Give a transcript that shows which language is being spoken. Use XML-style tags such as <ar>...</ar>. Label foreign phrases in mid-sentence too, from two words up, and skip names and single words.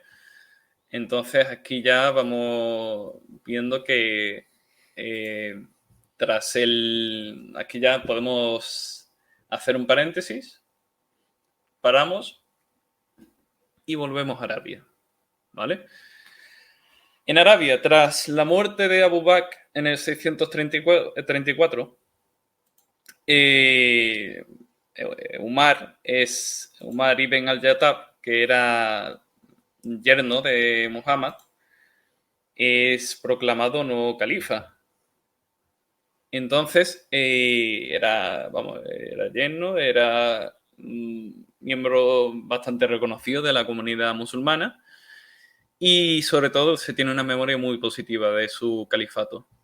<es>Entonces aquí ya vamos viendo que aquí ya podemos hacer un paréntesis, paramos y volvemos a Arabia, ¿vale? En Arabia, tras la muerte de Abu Bakr en el 634, Umar ibn al-Yatab, que era yerno de Muhammad, es proclamado nuevo califa. Entonces, era yerno, era miembro bastante reconocido de la comunidad musulmana y sobre todo se tiene una memoria muy positiva de su califato.</es>